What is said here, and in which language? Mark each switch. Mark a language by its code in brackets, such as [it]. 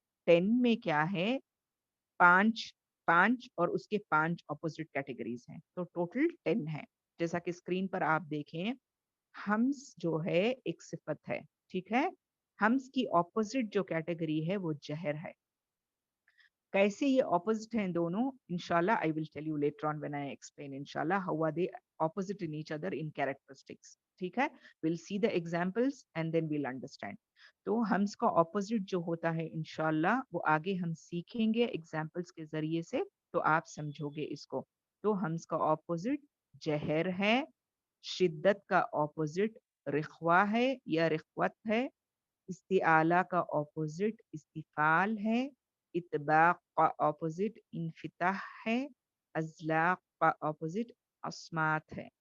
[ur] 10 میں کیا ہے، پانچ پانچ اور اس کے 5 اپوزٹ کیٹیگریز ہیں، تو ٹوٹل 10 ہے. جیسا کہ اسکرین پر آپ دیکھیں، ہمس جو ہے ایک صفت ہے، ٹھیک ہے. ہمس کی اپوزٹ جو کیٹیگری ہے وہ جہر ہے. کیسے یہ اپوزٹ ہیں دونوں، [en] انشاءاللہ I will tell you later on when I explain, انشاءاللہ how are they opposite in each other in characteristics. [ur] ٹھیک ہے، [en] we'll see the examples and then we'll understand. [ur] تو ہمس کا اپوزٹ جو ہوتا ہے انشاءاللہ وہ آگے ہم سیکھیں گے ایگزامپلس کے ذریعے سے، تو آپ سمجھو گے اس کو. تو ہمس کا اپوزٹ جہر ہے، شدت کا اپوزٹ رخوا ہے یا رخوت ہے، استعالہ کا اپوزٹ استفال ہے، اطباق کا اپوزٹ انفتاح ہے، ازلاق کا اپوزٹ اسمات ہے.